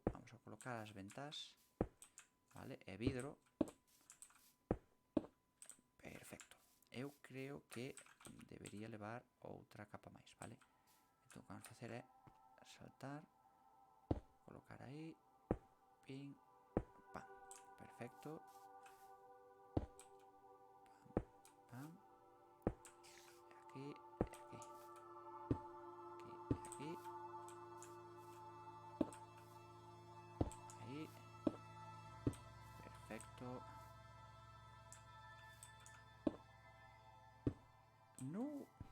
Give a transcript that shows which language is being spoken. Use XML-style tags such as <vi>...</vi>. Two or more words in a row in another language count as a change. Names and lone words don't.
<gl>Vamos a colocar as ventás, vale? E vidro. Perfecto. Eu creo que debería levar outra capa máis, vale? Entón, o que vamos a facer é saltar, colocar aí, pin, pam. Perfecto. Pam, pam. Aquí, aquí. Aquí, aquí. Aí. Perfecto. No.</gl>